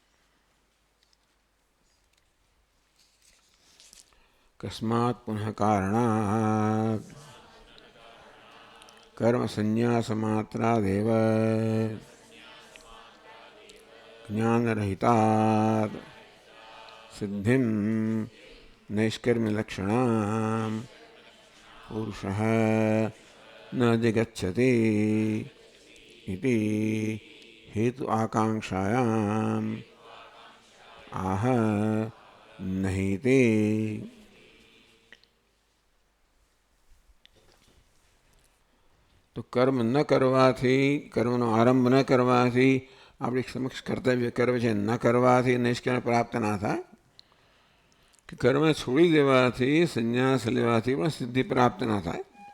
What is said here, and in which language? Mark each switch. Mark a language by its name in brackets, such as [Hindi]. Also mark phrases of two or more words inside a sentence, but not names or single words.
[Sanskrit] કસ્માત પુનઃ કારણાત કર્મ સંન્યાસ માત્રાદેવ જ્ઞાનરહિતાત સિદ્ધિમ નૈષ્કર્મ્યલક્ષણામ પુરુષઃ ન અધિગચ્છતિ इति हेतु आकांक्षायाम आह नहीं ते. [Gujarati] તો કર્મ ન કરવાથી કર્મનો આરંભ ન કરવાથી આપણી સમક્ષ કર્તવ્ય કર્મ છે ન કરવાથી નૈષ્કર્મ પ્રાપ્ત ના થાય. કે કર્મ છોડી દેવાથી સંન્યાસ લેવાથી પણ સિદ્ધિ પ્રાપ્ત ના થાય.